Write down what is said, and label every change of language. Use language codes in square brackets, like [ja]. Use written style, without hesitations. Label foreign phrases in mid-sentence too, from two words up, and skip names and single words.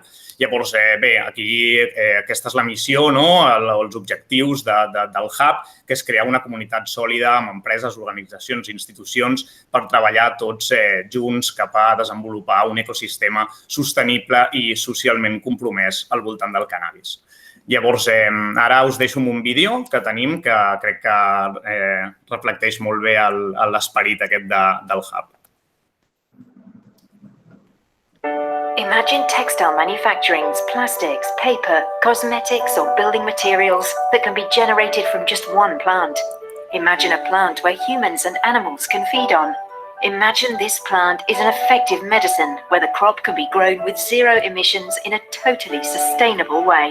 [ca] Llavors, bé, aquí aquesta és la missió, els objectius del hub, que és crear una comunitat sòlida amb empreses, organitzacions i institucions per treballar tots junts cap a desenvolupar un ecosistema sostenible i socialment compromès al voltant del cannabis. Llavors, ara us deixo amb un vídeo que tenim que crec que reflecteix molt bé l'esperit aquest del hub. [en] Imagine textile manufacturing's plastics, paper, cosmetics or building materials that can be generated from just one plant. Imagine a plant where humans and animals can feed on. Imagine this plant is an effective medicine where the crop can be grown with zero emissions in a totally sustainable way.